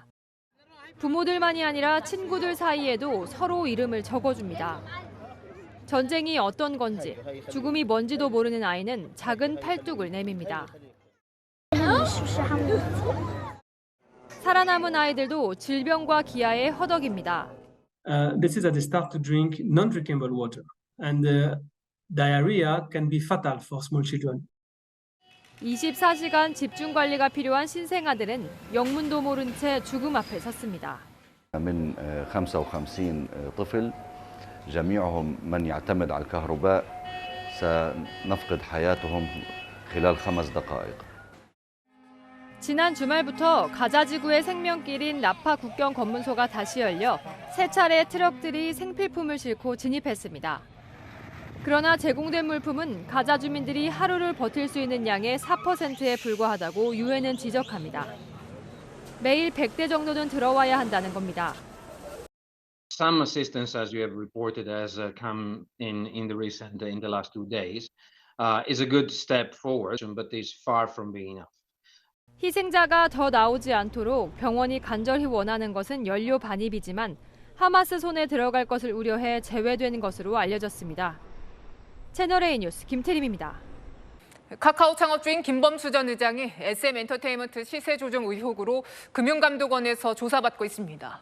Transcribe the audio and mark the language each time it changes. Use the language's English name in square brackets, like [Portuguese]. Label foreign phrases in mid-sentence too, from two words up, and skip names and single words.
[Korean] 부모들만이 아니라 친구들 사이에도 서로 이름을 적어줍니다. 전쟁이 어떤 건지, 죽음이 뭔지도 모르는 아이는 작은 팔뚝을 내밉니다. 살아남은 아이들도 질병과 기아에 허덕입니다. [English] This is at the start to drink non-drinkable water, and diarrhea can be fatal for small children. [Korean] 24시간 집중 관리가 필요한 신생아들은 영문도 모른 채 죽음 앞에 섰습니다. [Arabic] من 55 طفل جميعهم من يعتمد على الكهرباء سنفقد حياتهم خلال 5 دقائق. [Korean] 지난 주말부터 가자지구의 생명길인 라파 국경 검문소가 다시 열려 세 차례 트럭들이 생필품을 싣고 진입했습니다. 그러나 제공된 물품은 가자 주민들이 하루를 버틸 수 있는 양의 4%에 불과하다고 유엔은 지적합니다. 매일 100대 정도는 들어와야 한다는 겁니다. [English] Some assistance, as you have reported, has come in the last 2 days, is a good step forward, but is far from being enough. [Korean] 희생자가 더 나오지 않도록 병원이 간절히 원하는 것은 연료 반입이지만 하마스 손에 들어갈 것을 우려해 제외된 것으로 알려졌습니다. 채널A 뉴스 김태림입니다. 카카오 창업주인 김범수 전 의장이 SM엔터테인먼트 시세 조정 의혹으로 금융감독원에서 조사받고 있습니다.